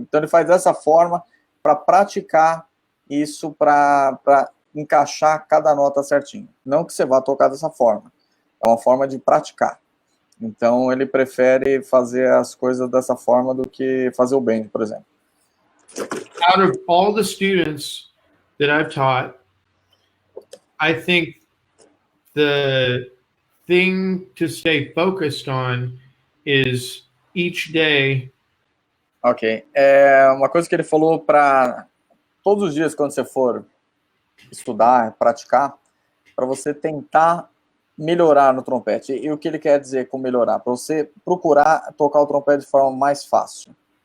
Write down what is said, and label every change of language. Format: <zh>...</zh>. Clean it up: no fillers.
<pt>Então ele faz dessa forma para praticar isso, para encaixar cada nota certinho. Não que você vá tocar dessa forma, é uma forma de praticar. Então ele prefere fazer as coisas dessa forma do que fazer o bend, por exemplo.</pt> <en>Out of all the students that I've taught, I think the thing to stay focused on is each day. Ok.</en> <pt>Uma coisa que ele falou para todos os dias, quando você for estudar, praticar, para você tentar melhorar no trompete. E o que ele quer dizer com melhorar? Para você procurar tocar o trompete de forma mais fácil.</pt>